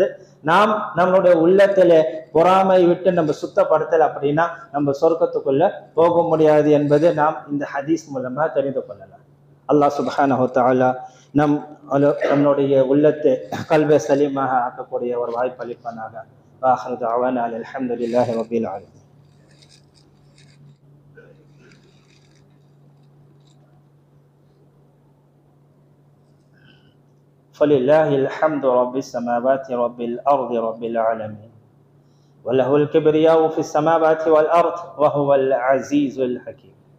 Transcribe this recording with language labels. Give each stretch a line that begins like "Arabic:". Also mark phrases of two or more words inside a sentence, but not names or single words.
Tamil: நாம் நம்மளுடைய உள்ளத்துல பொறாமை விட்டு நம்ம சுத்தப்படுத்தல் அப்படின்னா நம்ம சொர்க்கத்துக்குள்ள போக முடியாது என்பது நாம் இந்த ஹதீஸ் மூலமா தெரிந்து கொள்ளலாம். அல்லாஹ்
Arabic: سبحانه وتعالى
Tamil: நம்மளுடைய உள்ளத்தை கல்வை சலீமாக ஆக்கக்கூடிய ஒரு வாய்ப்பு அளிப்பானாக.
Arabic: وآخر دعوانا الحمد لله رب العالمين. فلله الحمد رب السماوات رب الأرض رب العالمين وله الكبرياء في السماوات والأرض وهو العزيز الحكيم.